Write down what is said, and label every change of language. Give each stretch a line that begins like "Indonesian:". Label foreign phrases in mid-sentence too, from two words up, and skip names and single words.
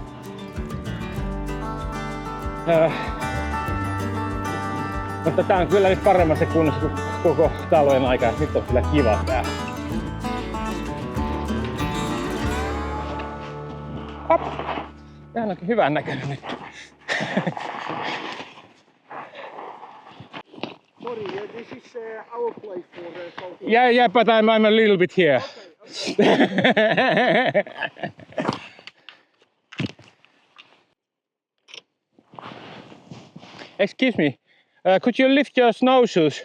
Finnish: Mutta tää on kyllä nyt paremmassa kunnossa kuin koko talven aikaa. Nyt on kyllä kiva tää. Hop! Tää onkin hyvän näköinen nyt.
English: Sorry, this is our place for photo. Yeah, but I'm a little bit here. Okay. Excuse me, could you lift your snowshoes?